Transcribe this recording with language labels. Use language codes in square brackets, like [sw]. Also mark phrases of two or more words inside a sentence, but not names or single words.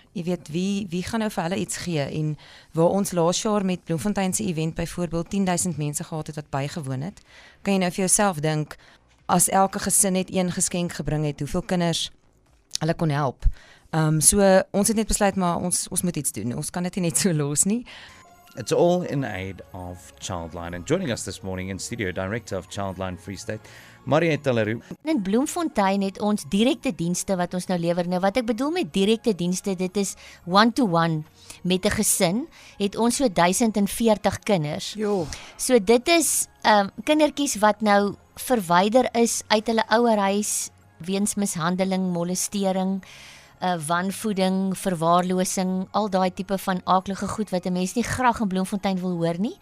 [af] Jy weet, wie gaan nou vir hulle iets gee? En waar ons laas jaar met Bloemfontein se event byvoorbeeld 10,000 mense gehad het wat bygewoon het, kan jy nou vir jouself dink, as elke gesin net een geskenk gebring het, hoeveel kinders hulle kon help. So ons het net besluit, maar ons moet iets doen. Ons kan dit nie net so los nie. [en] It's all in aid of Childline. And joining us this morning in studio, Director of Childline Free State, Marietta Leroux. [af] In Bloemfontein het ons direkte dienste wat ons nou lewer. Nou wat ek bedoel met direkte dienste, dit is one-to-one met 'n gesin, het ons so 1040 kinders. Jo. So dit is kindertjies wat nou verwyder is uit hulle ouerhuis weens mishandeling, molestering, wanvoeding, verwaarlosing, al daai tipe van aaklige goed wat 'n mens nie graag in Bloemfontein wil hoor nie.